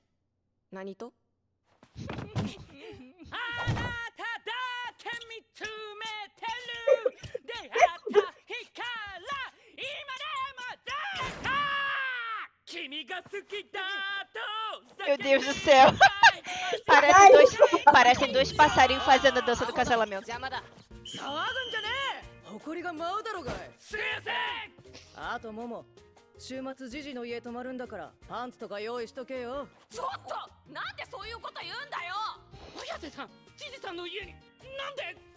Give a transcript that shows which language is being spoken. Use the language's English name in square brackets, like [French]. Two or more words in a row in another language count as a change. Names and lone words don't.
[Japanese] 何とあなただけ見つめてる出会った日から今でもずっと君が好きだと [Portuguese] Meu Deus do céu. Parecem dois passarinhos fazendo a dança do casamento. [Japanese] 邪魔だ騒ぐんじゃね誇りが舞うだろがい。えすいませんあとモモ、週末ジジの家泊まるんだからパンツとか用意しとけよ。ちょっとなんでそういうこと言うんだよ綾瀬さんジジさんの家になんで